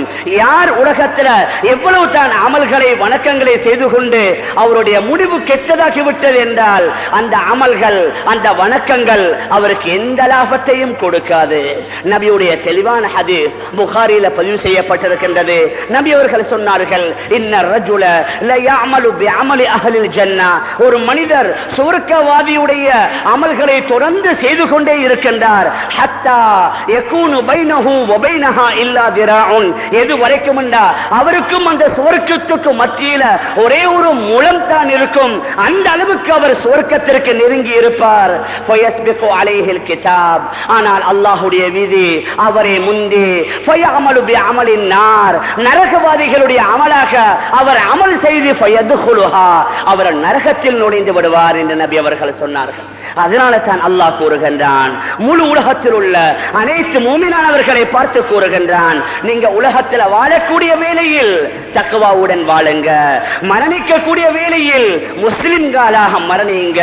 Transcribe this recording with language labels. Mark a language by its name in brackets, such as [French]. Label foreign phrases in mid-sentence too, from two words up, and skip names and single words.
[Tamil] யார் உலகத்தில் எவ்வளவு தான் அமல்களை வணக்கங்களை செய்து கொண்டு அவருடைய முடிவு கெட்டதாகி விட்டது என்றால் அந்த அமல்கள் அந்த வணக்கங்கள் அவருக்கு எந்த லாபத்தையும் கொடுக்காது. நபியுடைய தெளிவான ஹதீஸ் புகாரில பதிவு செய்யப்பட்டிருக்கின்றது. நபி அவர்கள் சொன்னார்கள், [Arabic] إن الرجل ل يعمل بعمل اهل الجنه, [Tamil] ஒரு மனிதர் சுவர்க்கவாதியுடைய அமல்களை தொடர்ந்து செய்து கொண்டே இருக்கின்றார். [Arabic] ஹத்தா يكون بينه وبينها الا ذراع, [Tamil] எது வரைக்கும் என்றால் அவருக்கும் அந்த சுவர்க்கத்துக்கு மத்தியில ஒரே ஒரு முழம் தான் இருக்கும், அந்த அளவுக்கு அவர் சுவர்க்கத்திற்கு நெருங்கி இருப்பார். [Arabic] فيسبق عليه الكتاب, [Tamil] ஆனால் அல்லாஹ்வுடைய விதி அவரை முந்தி [Arabic] فيعمل بعمل النار, [Tamil] நரகவாதிகளுடைய அமலாக அவர் அமல் செய்து அவர் நரகத்தில் நுழைந்து விடுவார் என்று நபி அவர்கள் சொன்னார்கள். அதனால தான் அல்லாஹ் கூறுகின்றான், முழு உலகத்தில் உள்ள அனைத்து மூமினானவர்களை பார்த்து கூறுகின்றான், நீங்க உலகத்தில் வாழக்கூடிய வேளையில் தக்வாவுடன் வாழுங்க, மரணிக்கக்கூடிய வேளையில் முஸ்லிம்களாக மரணிங்க.